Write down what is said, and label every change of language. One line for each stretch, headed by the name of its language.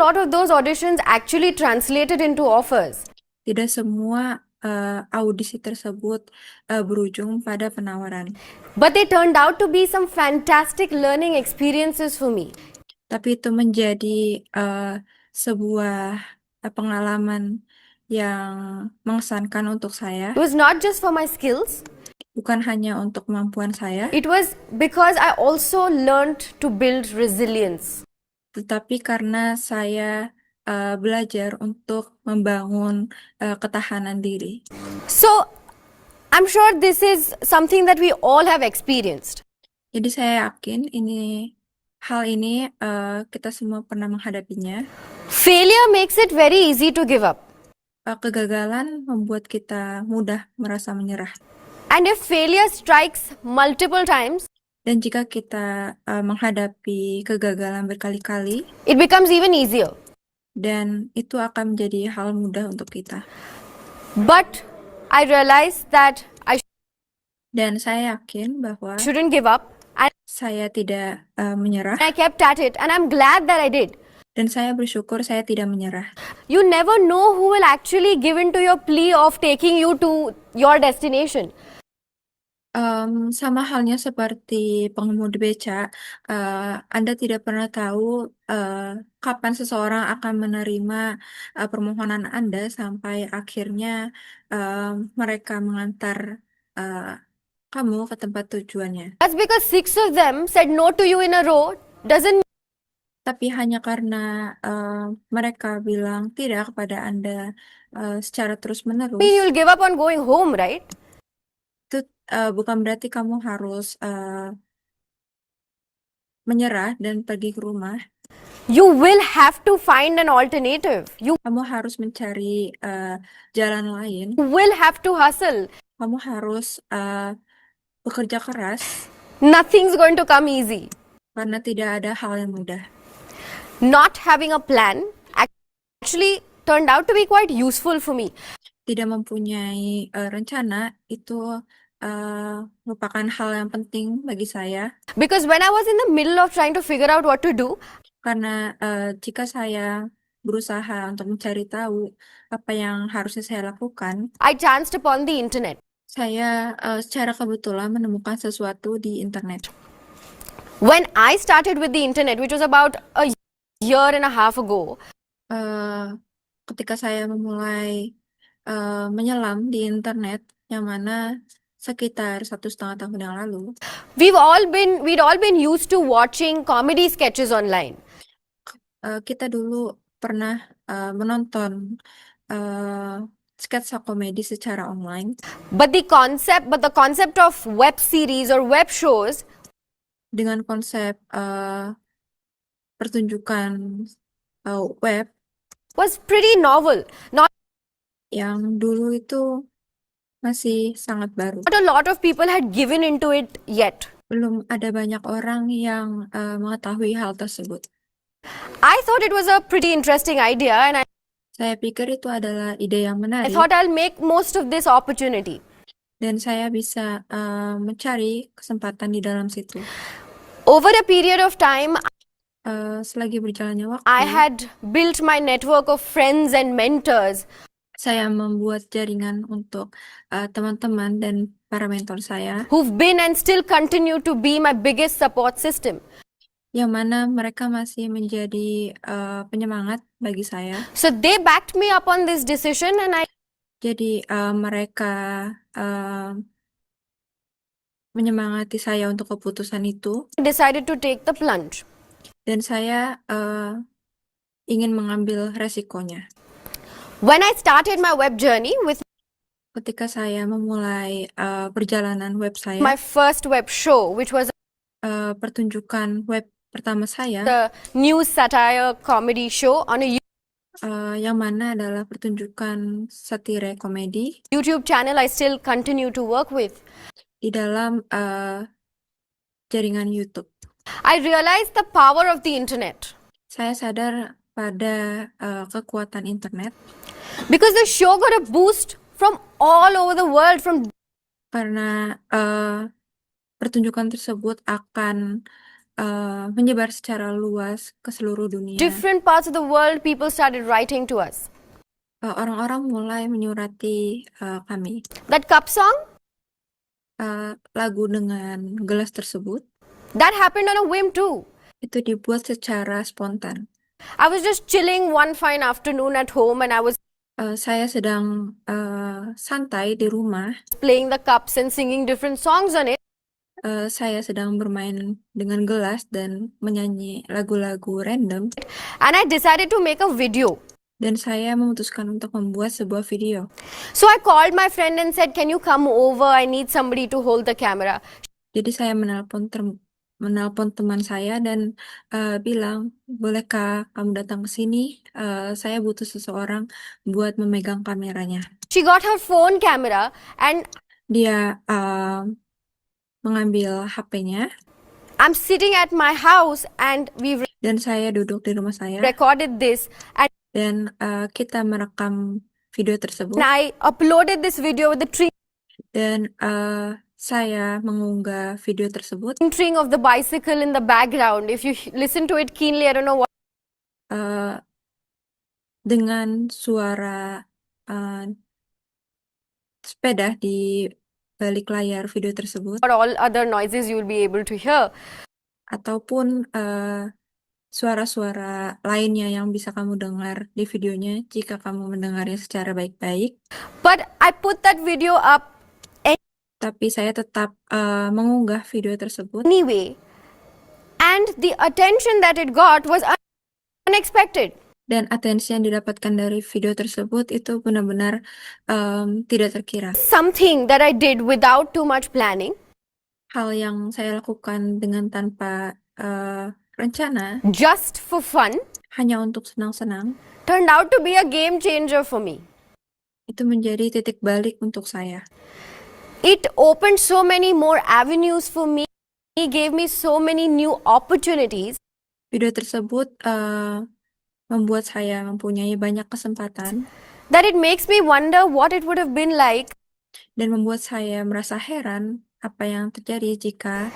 English: lot of those auditions actually translated into offers.
Indonesian: tidak semua audisi tersebut berujung pada penawaran.
English: But they turned out to be some fantastic learning experiences for me.
Indonesian: Tapi itu menjadi sebuah pengalaman yang mengesankan untuk saya,
English: It was not just for my skills,
Indonesian: bukan hanya untuk kemampuan saya,
English: it was because I also learned to build resilience.
Indonesian: tetapi karena saya
English: belajar untuk membangun ketahanan diri. So, I'm sure this is something that we all have experienced.
Indonesian: Jadi saya yakin hal ini kita semua pernah menghadapinya.
English: Failure makes it very easy to give up.
Indonesian: Kegagalan membuat kita mudah merasa menyerah.
English: And if failure strikes multiple times,
Indonesian: Dan jika kita menghadapi kegagalan berkali-kali,
English: it becomes even easier.
Indonesian: dan itu akan menjadi hal mudah untuk kita.
English: But I realized that I
Indonesian: Dan saya yakin bahwa
English: shouldn't give up, and
Indonesian: saya tidak menyerah,
English: I kept at it, and I'm glad that I did.
Indonesian: dan saya bersyukur saya tidak menyerah.
English: You never know who will actually give in to your plea of taking you to your destination.
Indonesian: Sama halnya seperti pengemudi beca, Anda tidak pernah tahu kapan seseorang akan menerima permohonan Anda sampai akhirnya mereka mengantar kamu ke tempat tujuannya.
English: That's because 6 of them said no to you in a row doesn't
Indonesian: Tapi hanya karena mereka bilang tidak kepada Anda secara terus-menerus,
English: mean you'll give up on going home, right?
Indonesian: itu bukan berarti kamu harus menyerah dan pergi ke rumah.
English: You will have to find an alternative. You
Indonesian: Kamu harus mencari jalan lain.
English: will have to hustle.
Indonesian: Kamu harus bekerja keras
English: Nothing's going to come easy.
Indonesian: karena tidak ada hal yang mudah.
English: Not having a plan actually turned out to be quite useful for me.
Indonesian: Tidak mempunyai rencana itu merupakan hal yang penting bagi saya,
English: Because when I was in the middle of trying to figure out what to do,
Indonesian: karena jika saya berusaha untuk mencari tahu apa yang harusnya saya lakukan,
English: I chanced upon the internet.
Indonesian: saya secara kebetulan menemukan sesuatu di internet.
English: When I started with the internet, which was about a year and a half ago,
Indonesian: Ketika saya memulai menyelam di internet, yang mana sekitar 1,5 tahun yang lalu,
English: we'd all been used to watching comedy sketches online.
Indonesian: kita dulu pernah menonton sketsa komedi secara online,
English: But the concept of web series or web shows
Indonesian: dengan konsep pertunjukan web
English: was pretty novel. Not
Indonesian: yang dulu itu masih sangat baru.
English: a lot of people had given into it yet.
Indonesian: Belum ada banyak orang yang mengetahui hal tersebut.
English: I thought it was a pretty interesting idea, and
Indonesian: Saya pikir itu adalah ide yang
English: I
Indonesian: menarik,
English: thought I'll make most of this opportunity.
Indonesian: dan saya bisa mencari kesempatan di dalam situ.
English: Over a period of time,
Indonesian: Selagi berjalannya waktu,
English: I had built my network of friends and mentors
Indonesian: saya membuat jaringan untuk teman-teman dan para mentor saya,
English: who've been and still continue to be my biggest support system.
Indonesian: yang mana mereka masih menjadi penyemangat bagi saya.
English: So they backed me up on this decision, and I
Indonesian: Jadi mereka menyemangati saya untuk keputusan itu,
English: decided to take the plunge.
Indonesian: dan saya ingin mengambil resikonya.
English: When I started my web journey with
Indonesian: Ketika saya memulai perjalanan web saya,
English: my first web show, which was
Indonesian: pertunjukan web pertama saya,
English: the news satire comedy show on a
Indonesian: yang mana adalah pertunjukan satire komedi
English: YouTube channel I still continue to work with,
Indonesian: di dalam jaringan YouTube.
English: I realized the power of the internet.
Indonesian: Saya sadar pada kekuatan internet
English: Because the show got a boost from all over the world, from
Indonesian: karena pertunjukan tersebut akan menyebar secara luas ke seluruh dunia.
English: different parts of the world. People started writing to us.
Indonesian: Orang-orang mulai menyurati kami.
English: That cup song,
Indonesian: Lagu dengan gelas tersebut
English: that happened on a whim too.
Indonesian: itu dibuat secara spontan.
English: I was just chilling one fine afternoon at home, and I was
Indonesian: Saya sedang santai di rumah,
English: playing the cups and singing different songs on it.
Indonesian: saya sedang bermain dengan gelas dan menyanyi lagu-lagu random,
English: and I decided to make a video.
Indonesian: dan saya memutuskan untuk membuat sebuah video.
English: So I called my friend and said, "Can you come over? I need somebody to hold the camera."
Indonesian: Jadi saya menelpon teman saya dan bilang, bolehkah kamu datang ke sini? Saya butuh seseorang buat memegang kameranya.
English: She got her phone camera and
Indonesian: Dia mengambil HP-nya
English: I'm sitting at my house and we
Indonesian: dan saya duduk di rumah saya
English: recorded this and
Indonesian: dan kita merekam video tersebut
English: I uploaded this video with the
Indonesian: dan saya mengunggah video tersebut
English: tinkering of the bicycle in the background. If you listen to it keenly, I don't know what
Indonesian: dengan suara sepeda di balik layar video tersebut
English: all other noises you will be able to hear.
Indonesian: ataupun suara-suara lainnya yang bisa kamu dengar di videonya jika kamu mendengarnya secara baik-baik.
English: But I put that video up
Indonesian: Tapi saya tetap mengunggah video tersebut
English: anyway, and the attention that it got was unexpected.
Indonesian: dan atensi yang didapatkan dari video tersebut itu benar-benar tidak terkira.
English: Something that I did without too much planning,
Indonesian: Hal yang saya lakukan dengan tanpa rencana,
English: just for fun,
Indonesian: hanya untuk senang-senang,
English: turned out to be a game changer for me.
Indonesian: itu menjadi titik balik untuk saya.
English: It opened so many more avenues for me. It gave me so many new opportunities.
Indonesian: Video tersebut membuat saya mempunyai banyak kesempatan
English: That it makes me wonder what it would have been like
Indonesian: dan membuat saya merasa heran apa yang terjadi jika